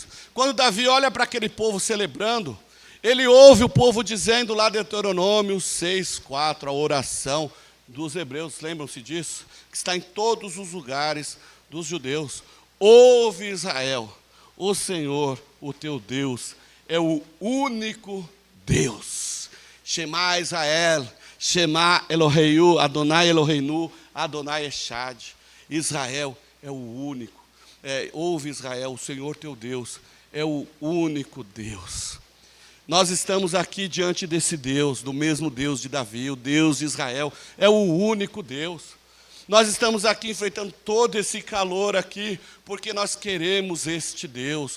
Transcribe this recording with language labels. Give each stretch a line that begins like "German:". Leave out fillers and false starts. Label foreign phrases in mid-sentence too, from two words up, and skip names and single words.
Portuguese: Quando Davi olha para aquele povo celebrando, ele ouve o povo dizendo lá de Deuteronômio 6:4, a oração dos hebreus, lembram-se disso? Que está em todos os lugares dos judeus. Ouve Israel, o Senhor, o teu Deus, é o único Deus.
Hebrew: שמע ישראל, שמע אלוהו, אדוני אלוהינו, אדוני אחד.
Portuguese: Israel é o único. Ouve Israel, o Senhor teu Deus é o único Deus. Nós estamos aqui diante desse Deus, do mesmo Deus de Davi, o Deus de Israel, é o único Deus. Nós estamos aqui enfrentando todo esse calor aqui, porque nós queremos este Deus.